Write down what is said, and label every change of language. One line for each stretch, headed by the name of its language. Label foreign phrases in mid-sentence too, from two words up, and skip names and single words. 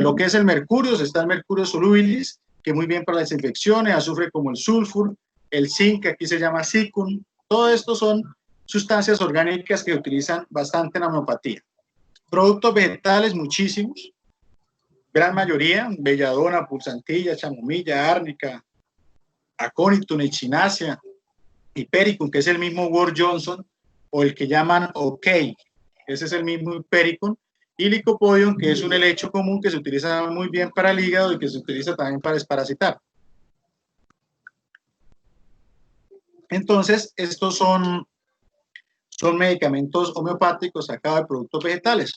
Spanish: Lo que es el mercurio, está el mercurio solubilis, que muy bien para las infecciones, azufre como el sulfur, el zinc, que aquí se llama zicum. Todo esto son sustancias orgánicas que utilizan bastante en la homeopatía. Productos vegetales, muchísimos, gran mayoría, belladona, pulsantilla, chamomilla, árnica, aconitum, echinacea, hipericum, que es el mismo Ward Johnson, o el que llaman OK, ese es el mismo hipericum, y licopodium, que es un helecho común que se utiliza muy bien para el hígado y que se utiliza también para desparasitar. Entonces, estos son medicamentos homeopáticos sacados de productos vegetales.